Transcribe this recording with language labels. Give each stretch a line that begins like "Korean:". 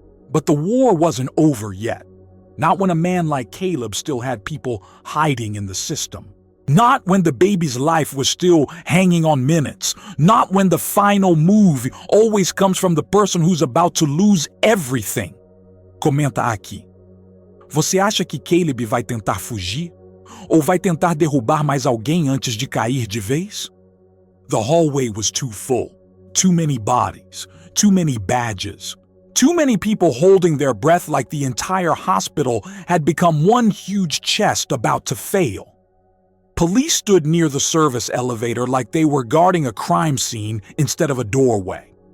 English: But the war wasn't over yet. Not when a man like Caleb still had people hiding in the system. Not when the baby's life was still hanging on minutes. Not when the final move always comes from the person who's about to lose everything.
Portuguese: Comenta aqui. Você acha que Caleb vai tentar fugir? Ou vai tentar derrubar mais alguém antes de cair de vez?
English: The hallway was too full. Too many bodies. Too many badges. Too many people holding their breath like the entire hospital had become one huge chest about to fail. Police stood near the service elevator like they were guarding a crime scene instead of a doorway.